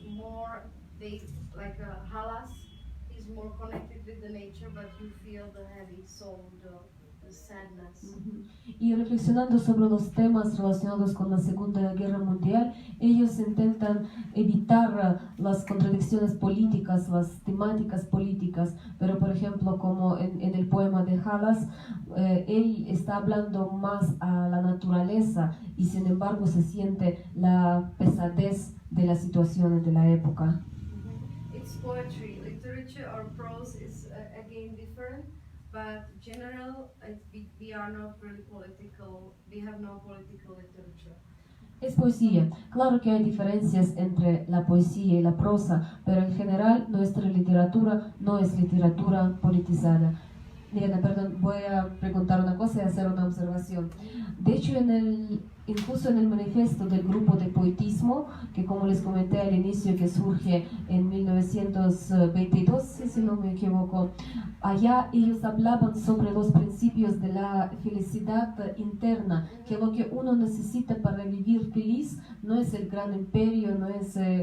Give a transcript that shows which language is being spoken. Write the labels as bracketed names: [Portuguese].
[English] More, they like Halas. More connected with the nature, but you feel the heavy soul, the sadness. [Spanish] Y reflexionando sobre los temas relacionados con la Segunda Guerra Mundial, ellos intentan evitar las contradicciones políticas, las temáticas políticas, pero por ejemplo como en el poema de Halas, él está hablando más a la naturaleza y sin embargo se siente la pesadez de las situaciones de la época. [English] It's poetry. Literature or prose is again different, but general, we are not really political. We have no political literature. [Spanish] Es poesía. Claro que hay diferencias entre la poesía y la prosa, pero en general nuestra literatura no es literatura politizada. Mirena, perdón, voy a preguntar una cosa y hacer una observación. De hecho, incluso en el manifiesto del grupo de poetismo, que como les comenté al inicio, que surge en 1922, si no me equivoco, allá ellos hablaban sobre los principios de la felicidad interna, que lo que uno necesita para vivir feliz no es el gran imperio, no es